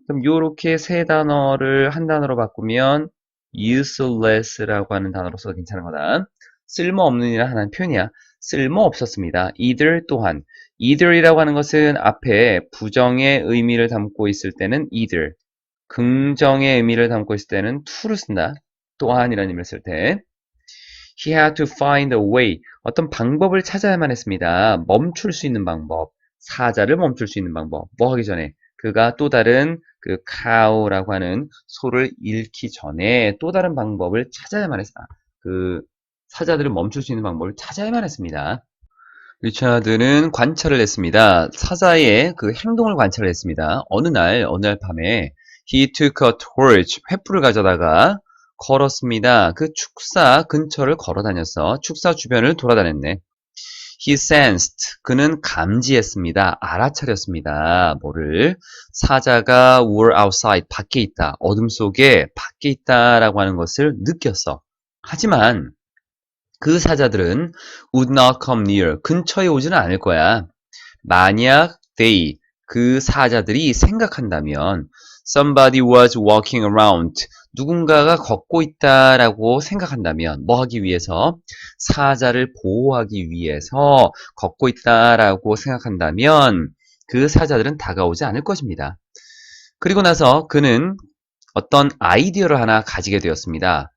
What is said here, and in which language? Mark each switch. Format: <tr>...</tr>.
<ko>그럼 요렇게 세 단어를 한 단어로 바꾸면 useless라고 하는 단어로 써도 괜찮은 거다. 쓸모없는이라 하는 표현이야. 쓸모 없었습니다. either, 또한. either이라고 하는 것은 앞에 부정의 의미를 담고 있을 때는 either, 긍정의 의미를 담고 있을 때는 to를 쓴다. 또한이라는 의미를 쓸 때.</ko> <en>He had to find a way,</en> <ko>어떤 방법을 찾아야만 했습니다. 멈출 수 있는 방법, 사자를 멈출 수 있는 방법. 뭐 하기 전에? 그가 또 다른 cow라고 하는 소를 잃기 전에 또 다른 방법을 찾아야만 했습니다. 사자들을 멈출 수 있는 방법을 찾아야만 했습니다. 리차드는 관찰을 했습니다. 사자의 행동을 관찰을 했습니다. 어느 날 밤에</ko> <en>he took a torch,</en> <ko>횃불을 가져다가 걸었습니다. 그 축사 근처를 걸어 다녔어. 축사 주변을 돌아다녔네.</ko> <en>He sensed,</en> <ko>그는 감지했습니다. 알아차렸습니다. 뭐를? 사자가</ko> <en>were outside,</en> <ko>밖에 있다. 어둠 속에 밖에 있다라고 하는 것을 느꼈어. 하지만 그 사자들은</ko> <en>would not come near,</en> <ko>근처에 오지는 않을 거야. 만약</ko> <en>they,</en> <ko>그 사자들이 생각한다면</ko> <en>somebody was walking around,</en> <ko>누군가가 걷고 있다라고 생각한다면 뭐 하기 위해서? 사자를 보호하기 위해서 걷고 있다라고 생각한다면 그 사자들은 다가오지 않을 것입니다. 그리고 나서 그는 어떤 아이디어를 하나 가지게 되었습니다.</ko>